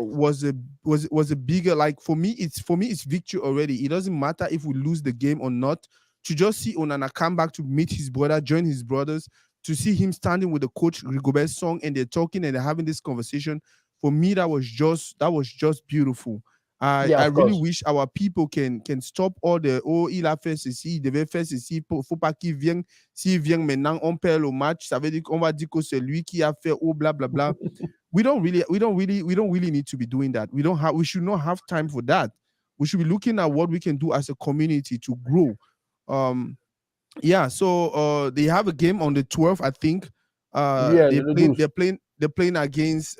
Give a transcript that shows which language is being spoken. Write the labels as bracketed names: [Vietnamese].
[English] was a bigger, like, for me it's victory already. It doesn't matter if we lose the game or not. To just see Onana come back to meet his brother, join his brothers, to see him standing with the coach Rigobert song and they're talking and they're having this conversation. For me, that was just beautiful. Yeah, I of really course. wish our people can stop all the [French] oh il a fait ceci, il devait faire ceci, faut pas qu'il vienne, s'il vient maintenant on perd le match, ça veut dire qu'on va dire que c'est lui qui a fait oh blah blah blah. [English] We don't really need to be doing that. We should not have time for that. We should be looking at what we can do as a community to grow. Um yeah, so they have a game on the 12th, I think. [French] Yeah, le 12. [English] They're playing against